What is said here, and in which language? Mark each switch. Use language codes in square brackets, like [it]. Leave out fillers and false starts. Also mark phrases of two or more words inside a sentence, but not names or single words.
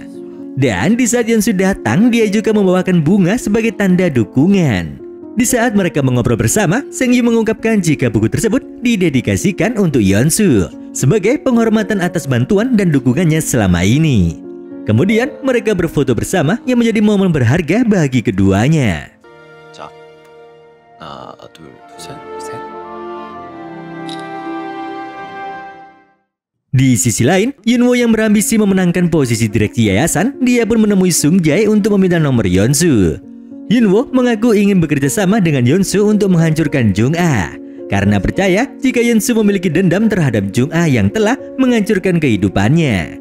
[id] Dan di saat Yeonsu datang, dia juga membawakan bunga sebagai tanda dukungan. Di saat mereka mengobrol bersama, Sengyu mengungkapkan jika buku tersebut didedikasikan untuk Yeonsu sebagai penghormatan atas bantuan dan dukungannya selama ini. Kemudian mereka berfoto bersama yang menjadi momen berharga bagi keduanya. [ko] 하나, 둘, 셋. [id] Di sisi lain, Yunwoo yang berambisi memenangkan posisi direksi yayasan, dia pun menemui Sung Jae untuk meminta nomor Yeonsu. Yunwoo mengaku ingin bekerja sama dengan Yeonsu untuk menghancurkan Jung-ah, karena percaya jika Yeonsu memiliki dendam terhadap Jung-ah yang telah menghancurkan kehidupannya.